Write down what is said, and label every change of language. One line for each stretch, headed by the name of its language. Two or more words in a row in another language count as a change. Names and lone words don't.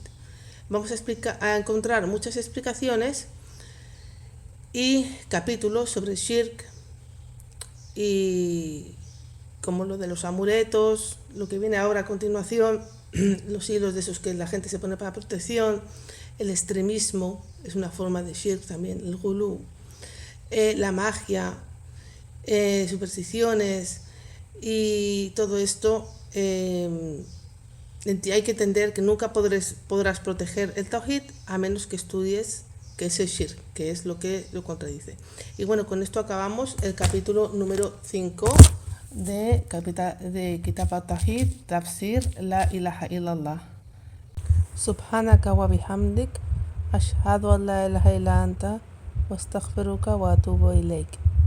Spanish: Vamos a encontrar muchas explicaciones y capítulos sobre el Shirk y como lo de los amuletos, lo que viene ahora a continuación, los hilos de esos que la gente se pone para protección, el extremismo es una forma de shirk también, el gulú, la magia, supersticiones y todo esto. Hay que entender que nunca podrás proteger el Tawhid a menos que estudies qué es el shirk, que es lo que lo contradice. Y bueno, con esto acabamos el capítulo número 5 de Kitab al-Tawhid, Tafsir La ilaha illallah.
Arabic: سبحانك وبحمدك، أشهد أن لا إله إلا أنت، وأستغفرك وأتوب إليك.